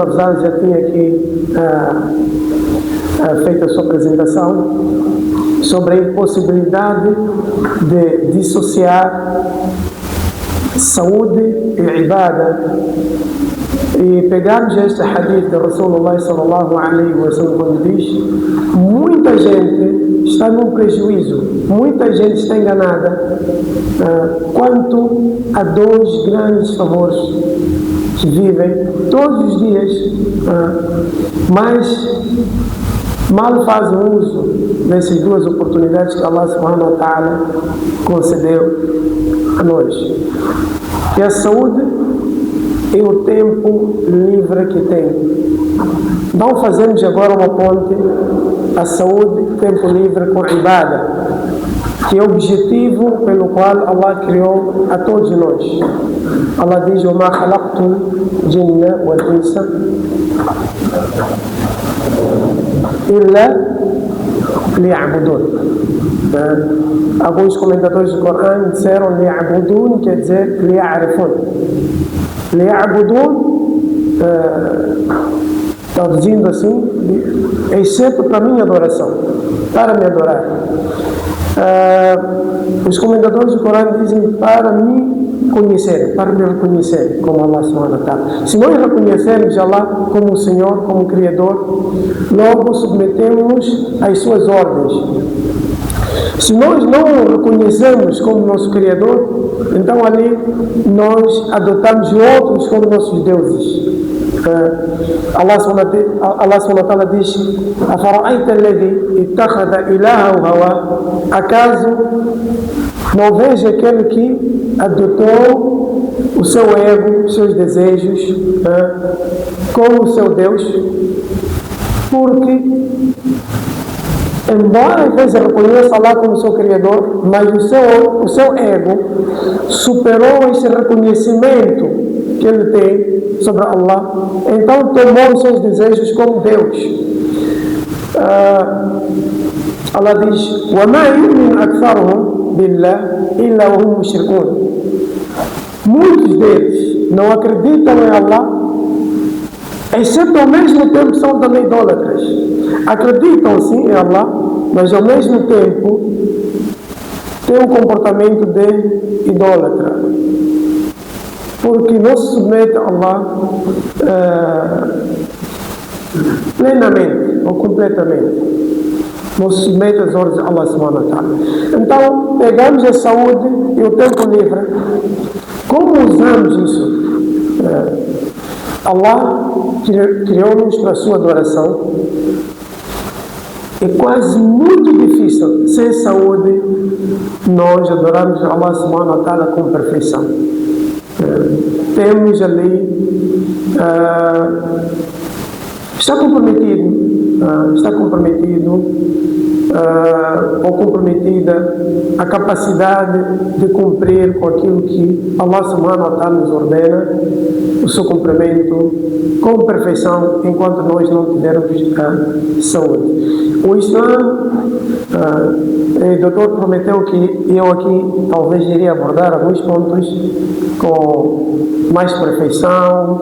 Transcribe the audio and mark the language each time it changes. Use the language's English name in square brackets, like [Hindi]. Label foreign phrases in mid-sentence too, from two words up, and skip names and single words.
[Portuguese] Afzal já tinha aqui feito a sua apresentação, sobre a impossibilidade de dissociar saúde e ibada, e pegarmos este hadith de Rasulullah [Arabic] صلى الله عليه وسلم, [Portuguese] quando diz: muita gente está num prejuízo, muita gente está enganada quanto a dois grandes favores que vivem todos os dias, mas mal fazem uso dessas duas oportunidades que Allah [Arabic] سبحانه وتعالى [Portuguese] concedeu a nós, que é a saúde e o tempo livre que tem. Não fazemos agora uma ponte, a saúde e tempo livre, com a ibada, que é o objetivo pelo qual Allah criou a todos nós. Allah diz: [Arabic] وَمَا خَلَقْتُ الْجِنَّ وَالْإِنسَ إِلَّا لِيَعْبُدُونَ. [Portuguese] Alguns comentadores do Corão disseram li'abudun, quer dizer li'arifun. Li'abudun, traduzindo assim, exceto para a minha adoração, para me adorar. Os comentadores do Corão dizem para me conhecer, para me reconhecer como Allah [Arabic] سبحانه وتعالى. [Portuguese] Se nós reconhecermos Allah como o Senhor, como o Criador, logo submetemos às suas ordens. Se nós não o reconhecemos como nosso Criador, então ali nós adotamos outros como nossos deuses. Allah [Arabic] سبحانه وتعالى [Portuguese] diz: [Arabic] أَفَرَأَيْتَ الَّذِي اتَّخَذَ إِلَهَهُ هَوَاهُ. [Portuguese] Acaso não vês aquele que adotou o seu ego, os seus desejos, como o seu Deus? Porque, embora às vezes reconheça Allah como seu Criador, mas o seu ego superou esse reconhecimento que ele tem sobre Allah, então tomou os seus desejos como Deus. Allah diz: [Arabic] وَمَا يُؤْمِنُ أَكْثَرُهُمْ بِاللَّهِ إِلَّا وَهُمْ مُشْرِكُونَ. [Portuguese] Muitos deles não acreditam em Allah, exceto ao mesmo tempo são também idólatras. Acreditam sim em Allah, mas ao mesmo tempo têm um comportamento de idólatra, porque não se submete a Allah plenamente ou completamente. Não se submete às ordens de Allah [Arabic] سبحانه وتعالى. [Portuguese] Então, pegamos a saúde e o tempo livre. Como usamos isso? Allah criou-nos para a sua adoração. É quase muito difícil, sem saúde, nós adorarmos Allah [Arabic] سبحانه وتعالى [Portuguese] com perfeição. Temos ali, está comprometido ou comprometida a capacidade de cumprir com aquilo que Allah [Arabic] سبحانه وتعالى [Portuguese] nos ordena, o seu cumprimento com perfeição, enquanto nós não tivermos a saúde. O Islã, o doutor prometeu que eu aqui talvez iria abordar alguns pontos com mais perfeição.